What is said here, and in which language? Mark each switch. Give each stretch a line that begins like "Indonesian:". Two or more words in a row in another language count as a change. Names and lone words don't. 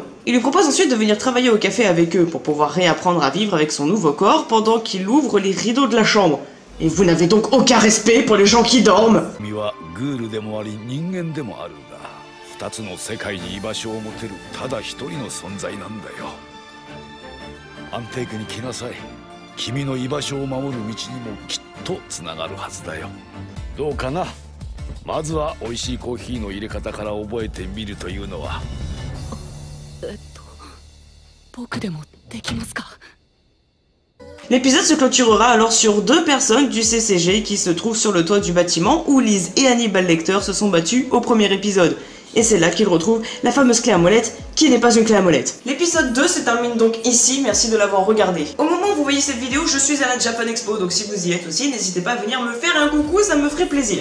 French: Il lui propose ensuite de venir travailler au café avec eux pour pouvoir réapprendre à vivre avec son nouveau corps pendant qu'il ouvre les rideaux de la chambre. Et vous n'avez donc aucun respect pour les gens qui dorment.
Japanese: 二つの世界に居場所を持てるただ一人の存在なんだよ。安定区に来なさい。君の居場所を守る道にもきっとつながるはずだよ。どうかな。まずは美味しいコーヒーの入れ方から覚えてみるというのは。僕でもできますか。
French: L'épisode se clôturera alors sur deux personnes du CCG qui se trouvent sur le toit du bâtiment où Liz et Hannibal Lecter se sont battus au premier épisode. Et c'est là qu'ils retrouvent la fameuse clé à molette qui n'est pas une clé à molette. L'épisode 2 se termine donc ici, merci de l'avoir regardé. Au moment où vous voyez cette vidéo, je suis à la Japan Expo, donc si vous y êtes aussi, n'hésitez pas à venir me faire un coucou, ça me ferait plaisir.